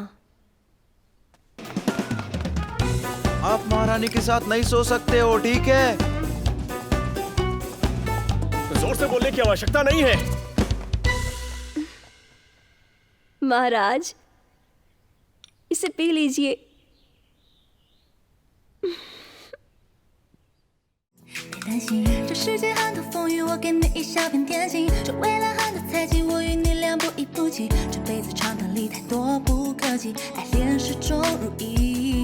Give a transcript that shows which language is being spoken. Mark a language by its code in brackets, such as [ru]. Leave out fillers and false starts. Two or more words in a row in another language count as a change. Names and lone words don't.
[hi] आप महारानी के साथ नहीं सो सकते हो, ठीक है? जोर से बोलने की आवश्यकता नहीं है। महाराज, इसे पी लीजिए। [zh] 担心这世界很多风雨，我给你一小片天晴。这未来很多猜忌，我与你俩不离不弃。这辈子长短里太多不可及，爱恋始终如一。